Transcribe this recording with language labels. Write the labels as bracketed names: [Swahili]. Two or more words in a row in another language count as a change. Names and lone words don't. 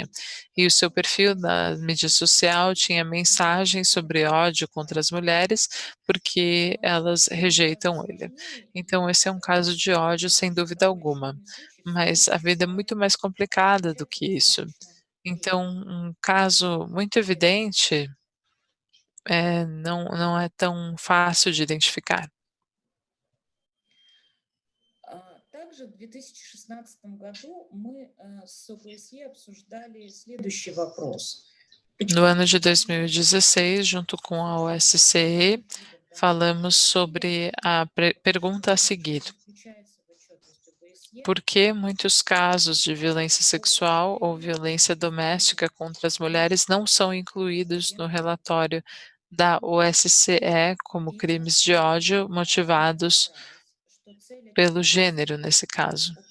[Portuguese] E o seu perfil na mídia social tinha mensagens sobre ódio contra as mulheres porque elas rejeitam ele. Então, esse é um caso de ódio, sem dúvida alguma. Mas a vida é muito mais complicada do que isso. Então, um caso muito evidente, não é tão fácil de identificar. [Russian] Также в 2016 году мы с ОБСЕ обсуждали следующий вопрос. [Portuguese] No ano de 2016, junto com a OSCE, falamos sobre a pergunta a seguir: por que muitos casos de violência sexual ou violência doméstica contra as mulheres não são incluídos no relatório da OSCE como crimes de ódio motivados pelo gênero, nesse caso?